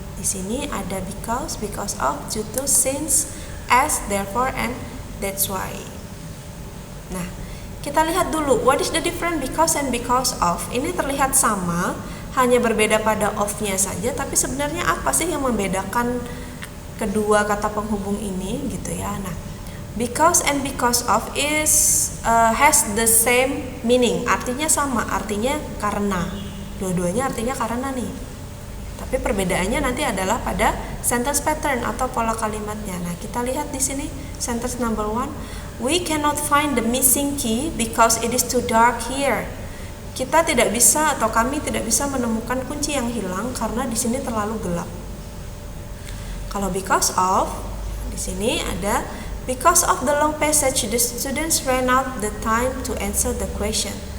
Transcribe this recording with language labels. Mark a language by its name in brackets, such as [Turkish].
[Indonesian] Di sini ada because of, due to, since, as, therefore, and that's why. Nah, kita lihat dulu [English] what is the difference because and because of. [Indonesian] Ini terlihat sama, hanya berbeda pada of-nya saja, tapi sebenarnya apa sih yang membedakan kedua kata penghubung ini gitu ya. [English] Nah, because and because of has the same meaning. [Indonesian] Artinya sama, artinya karena. Dua-duanya artinya karena nih. Tapi perbedaannya nanti adalah pada sentence pattern atau pola kalimatnya. Nah, kita lihat di sini sentence number 1. [English] We cannot find the missing key because it is too dark here. [Indonesian] Kita tidak bisa atau kami tidak bisa menemukan kunci yang hilang karena di sini terlalu gelap. Kalau [English] because of, [Indonesian] di sini ada [English] because of the long passage the students ran out the time to answer the question.